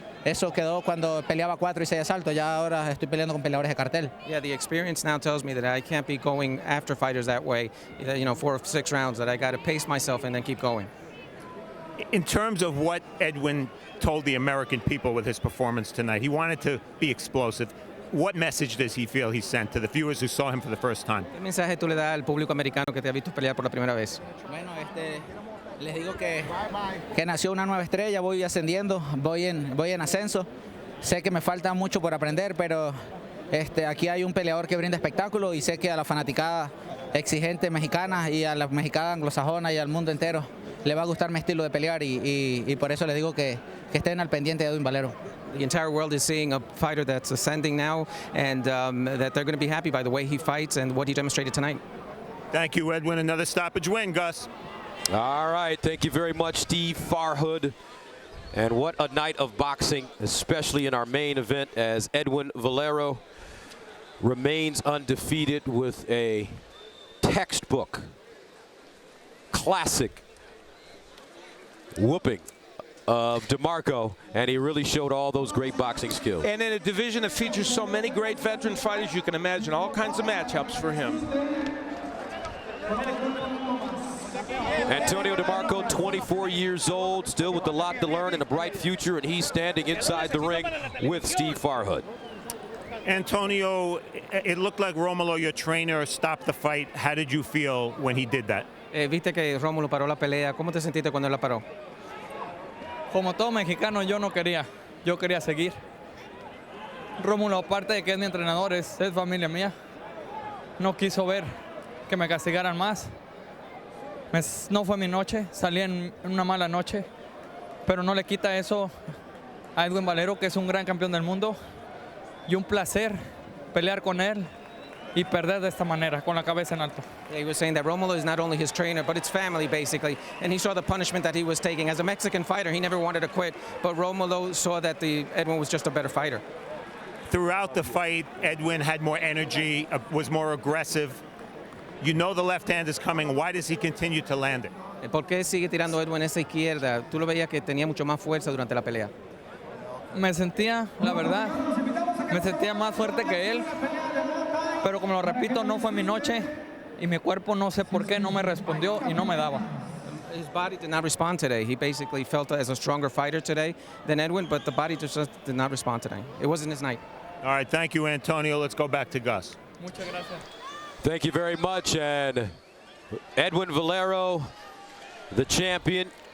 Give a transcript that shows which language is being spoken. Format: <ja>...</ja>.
<es>Y eso quedó cuando peleaba 4 y 6 asaltos. Ya ahora estoy peleando con peleadores de cartel.</es> <en>Yeah, the experience now tells me that I can't be going after fighters that way. 4 or 6 rounds. That I got to pace myself and then keep going. In terms of what Edwin told the American people with his performance tonight, he wanted to be explosive. What message does he feel he sent to the viewers who saw him for the first time?</en> <es>¿Qué mensaje tú le das al público americano que te ha visto pelear por la primera vez? Bueno, les digo que nació una nueva estrella, voy ascendiendo, voy en ascenso. Sé que me falta mucho por aprender, pero aquí hay un peleador que brinda espectáculo y sé que a la fanaticada exigente mexicana y a la mexicana anglosajona y al mundo entero le va a gustar mi estilo de pelear y por eso les digo que estén al pendiente de Edwin Valero.</es> <en>The entire world is seeing a fighter that's ascending now, and that they're going to be happy by the way he fights and what he demonstrated tonight. Thank you, Edwin. Another stoppage win, Gus. All right, thank you very much, Steve Farhood. And what a night of boxing, especially in our main event, as Edwin Valero remains undefeated with a textbook, classic whooping of DeMarco, and he really showed all those great boxing skills. And in a division that features so many great veteran fighters, you can imagine all kinds of matchups for him. Antonio DeMarco, 24 years old, still with a lot to learn and a bright future, and he's standing inside the ring with Steve Farhood. Antonio, it looked like Romulo, your trainer, stopped the fight. How did you feel when he did that?</en> <es>Viste que Rómulo paró la pelea. ¿Cómo te sentiste cuando él la paró? Como todo mexicano, yo no quería. Yo quería seguir. Rómulo, aparte de que es mi entrenador, es familia mía. No quiso ver que me castigaran más. No fue mi noche, salí en una mala noche, pero no le quita eso a Edwin Valero, que es un gran campeón del mundo, y un placer pelear con él y perder de esta manera, con la cabeza en alto.</es> <en>Yeah, he was saying that Romulo is not only his trainer, but it's family, basically. And he saw the punishment that he was taking. As a Mexican fighter, he never wanted to quit, but Romulo saw that Edwin was just a better fighter. Throughout the fight, Edwin had more energy, was more aggressive. You know the left hand is coming. Why does he continue to land it?</en> <es>¿Por qué sigue tirando Edwin esa izquierda? Tú lo veías que tenía mucho más fuerza durante la pelea. Me sentía, la verdad, me sentía más fuerte que él, pero como lo repito, no fue mi noche y mi cuerpo no sé por qué no me respondió y no me daba.</es> <en>His body did not respond today. He basically felt as a stronger fighter today than Edwin, but the body just did not respond today. It wasn't his night. All right, thank you, Antonio. Let's go back to Gus.</en> <es>Muchas gracias.</es> <en>Thank you very much. And Edwin Valero, the champion,</en>